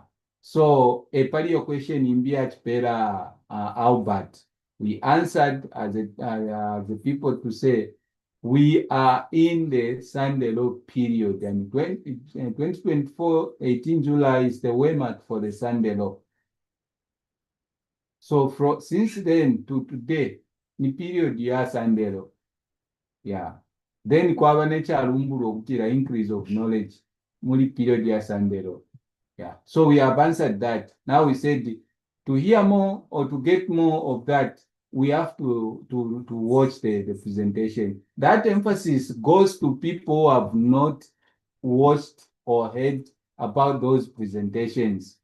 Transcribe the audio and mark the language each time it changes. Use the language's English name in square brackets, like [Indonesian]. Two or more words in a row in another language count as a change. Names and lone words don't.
[English] So a part of your question in Pera Albert, we answered as the people to say we are in the Sunday law period, and 2024, 18 July is the waymark for the Sunday law. So since then to today, ni period ya Sunday law. Yeah. Then [Bemba] kwaba nechalumburo kutira [English] increase of knowledge muli period ya Sunday law. Yeah. So we have answered that. Now we said to hear more or to get more of that, we have to watch the presentation. That emphasis goes to people who have not watched or heard about those presentations.